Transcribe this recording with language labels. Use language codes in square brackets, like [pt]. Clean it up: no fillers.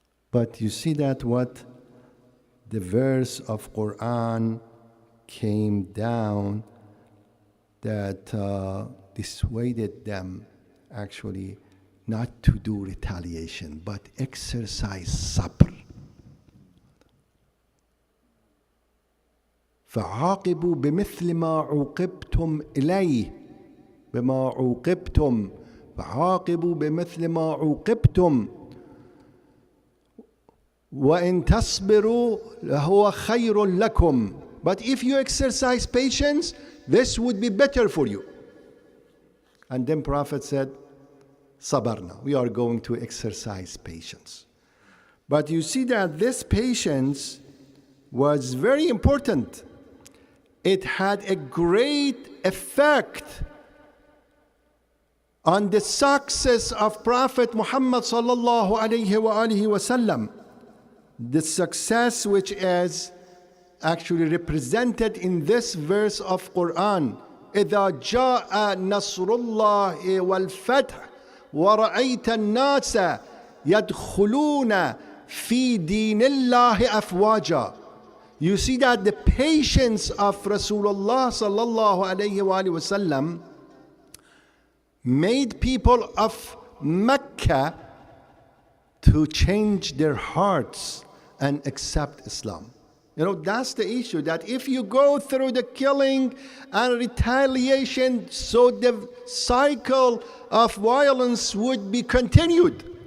[en] But you see that what the verse of Quran came down that dissuaded them actually not to do retaliation, but exercise sabr. [ar] فعاقبوا بمثل ما عوقبتم إليه بما عوقبتم فعاقبوا بمثل ما عوقبتم وإن تصبروا لهو خير لكم. [en] But if you exercise patience, this would be better for you. And then Prophet said, Sabarna, we are going to exercise patience. But you see that this patience was very important. It had a great effect on the success of Prophet Muhammad sallallahu alayhi wa alihi wasallam. The success which is actually represented in this verse of Quran. [ar] إذا جاء نصر الله والفتح ورأيت الناس يدخلون في دين الله أفواجا. [en] You see that the patience of Rasulullah sallallahu alayhi wa sallam made people of Mecca to change their hearts and accept Islam. You know, that's the issue, that if you go through the killing and retaliation, so the cycle of violence would be continued.